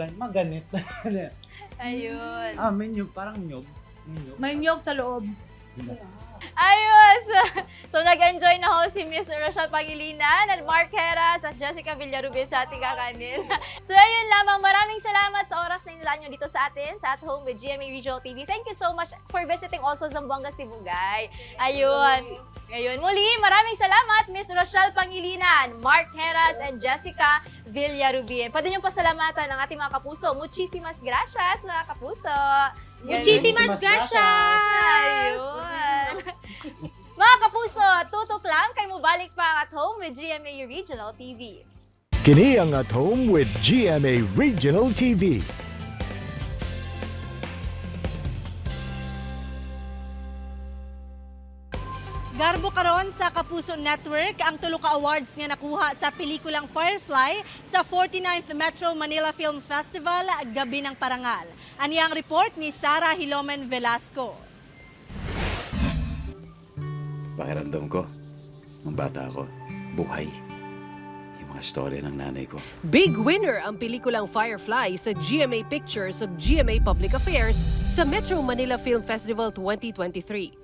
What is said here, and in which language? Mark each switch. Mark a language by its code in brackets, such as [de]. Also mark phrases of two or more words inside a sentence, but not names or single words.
[tl] Ayun. May nyug, parang nyug. May nyog sa loob. Ayun! So nag-enjoy na ho si Miss Rochelle Pangilinan at Mark Heras at Jessica Villarubin sa ating kakanin. So ayun lamang, maraming salamat sa oras na inilaan nyo dito sa atin, sa At Home with GMA Regional TV. [en] Thank you so much for visiting also Zamboanga, Sibugay. Ayun. [tl] Ngayon muli, maraming salamat Miss Rochelle Pangilinan, Mark Heras, and Jessica Villarubin. Pwede nyo pasalamatan ang ating mga kapuso. [es] Muchísimas gracias, [tl] mga kapuso. [es] Muchísimas gracias! [ceb] Ayun. Mga kapuso, tutok lang kay mubalik pa ang At Home with GMA Regional TV. Kini ang At Home with GMA Regional TV. Garbo karon sa Kapuso Network ang tulo ka awards nga nakuha sa pelikulang Firefly sa 49th Metro Manila Film Festival Gabi ng Parangal. Ani ang report ni Sara Hilomen Velasco. [tl] Pakiramdam ko, nung bata ako, buhay. Yung mga story ng nanay ko. [en] Big winner [tl] ang pelikulang Firefly sa GMA Pictures of GMA Public Affairs sa Metro Manila Film Festival 2023.